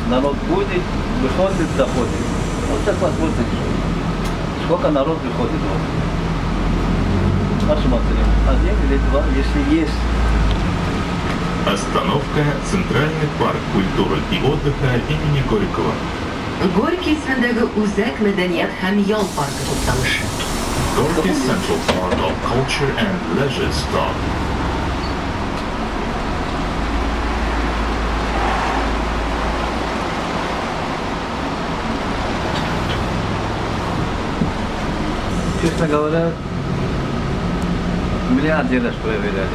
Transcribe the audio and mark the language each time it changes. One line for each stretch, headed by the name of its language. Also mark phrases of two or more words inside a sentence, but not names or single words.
Russian: Народ будет, выходит, заходит. Вот так вот сколько народ выходит. Посмотрим. 1 или 2, если есть. Остановка Центральный парк культуры и отдыха имени Горького.
Tatar: Горький исемендәге үзәк мәдәният һәм ял паркы тукталышы.
English: Gorky Central Park of Culture and Leisure, stop.
Russian: Честно говоря, меня один раз проверяли.